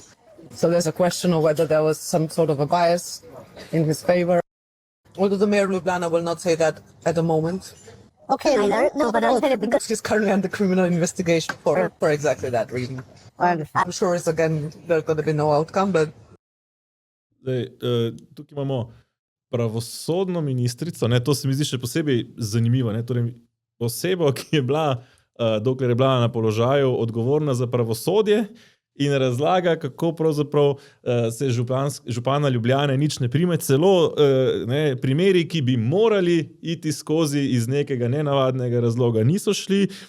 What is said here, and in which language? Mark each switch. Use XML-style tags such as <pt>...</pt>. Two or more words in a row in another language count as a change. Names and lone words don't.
<en>So there's a question of whether there was some sort of a bias in his favor. Although the mayor of Ljubljana will not say that at the moment. Okay, no, but I'll tell you because He's currently under criminal investigation for exactly that reason. I'm sure it's again, there's going to be no outcome, but...</en> <sl>Zdaj, tukaj imamo pravosodno ministrico, ne, to se mi zdi še posebej zanimivo, ne, torej osebo, ki je bila, dokler je bila na položaju, odgovorna za pravosodje in razlaga, kako pravzaprav se župana Ljubljane nič ne prime, celo primeri, ki bi morali iti skozi iz nekega nenavadnega razloga, niso šli,</sl>